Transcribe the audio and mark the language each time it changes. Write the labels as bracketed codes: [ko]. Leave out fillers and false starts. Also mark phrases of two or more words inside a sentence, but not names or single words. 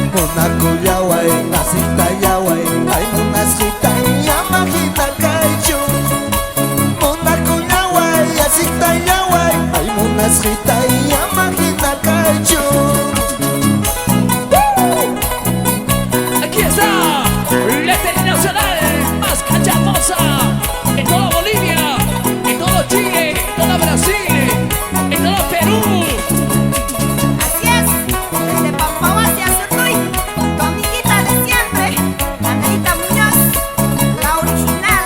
[qu] Munakuyaway, nasitayaway, ay munasitay, yamahita kaychu. Munakuyaway, asitayaway, ay munasitay, yamahita kaychu. [es] Aquí está la internacional más cachamosa en toda Bolivia, en todo Chile, en todo Brasil, en todo Perú. Así es, desde Pampao hacia Surduy, tu amiguita de siempre, Anelita Muñoz, la original.